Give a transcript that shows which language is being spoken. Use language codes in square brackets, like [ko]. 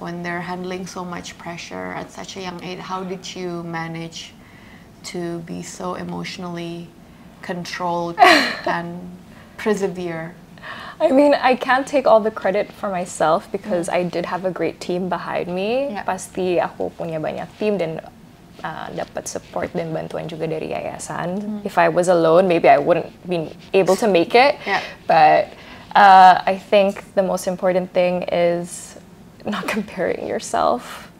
[en] When they're handling so much pressure at such a young age, how did you manage to be so emotionally controlled and persevere? I mean, I can't take all the credit for myself because I did have a great team behind me. [id] Pasti aku punya banyak tim dan dapat support dan bantuan juga dari yayasan. [en] If I was alone, maybe I wouldn't be able to make it. But I think the most important thing is not comparing yourself.